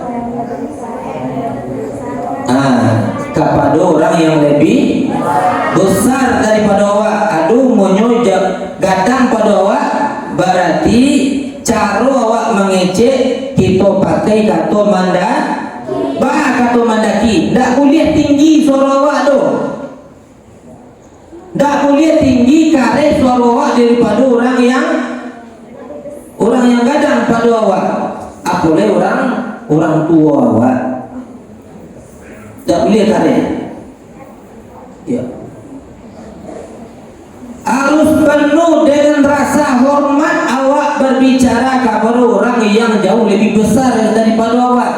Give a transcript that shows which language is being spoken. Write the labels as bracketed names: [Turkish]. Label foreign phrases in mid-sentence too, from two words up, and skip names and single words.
[Indonesian] Kepada orang yang lebih besar daripada awak. Aduh menyojak datang pada awak, berarti cara awak mengecek kita pakai kata kata mandaki. Tak boleh tinggi suara awak tu, tak boleh tinggi kare suara awak daripada orang yang gadang pada awak. Apalagi orang tua awak tak boleh tarik. Ya. Harus penuh dengan rasa hormat awak berbicara kepada orang yang jauh lebih besar daripada awak.